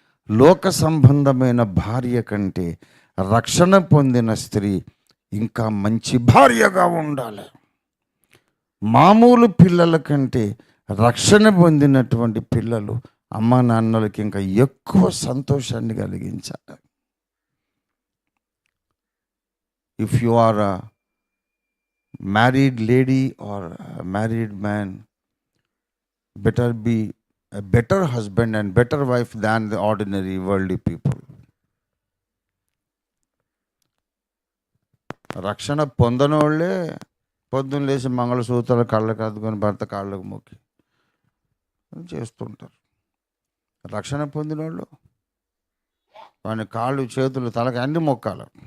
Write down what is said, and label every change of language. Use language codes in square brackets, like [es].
[te] లోక సంబంధమైన భార్య కంటే రక్షణ పొందిన స్త్రీ ఇంకా మంచి భార్యగా ఉండాలి. మామూలు పిల్లల కంటే రక్షణ పొందినటువంటి పిల్లలు అమ్మా నాన్నలకి ఇంకా ఎక్కువ సంతోషాన్ని కలిగించాలి. [en] If you are a married lady or married man, better be a better husband and better wife than the ordinary worldly people. [te] రక్షణ పొందనోళ్ళే పొద్దున్న లేచి మంగళసూత్రాలు కళ్ళకు అద్దుకొని భర్త కాళ్ళకు మొక్కి చేస్తుంటారు. రక్షణ పొందిన వాళ్ళు వాని కాళ్ళు చేతులు తలకి అన్ని మొక్కాలి.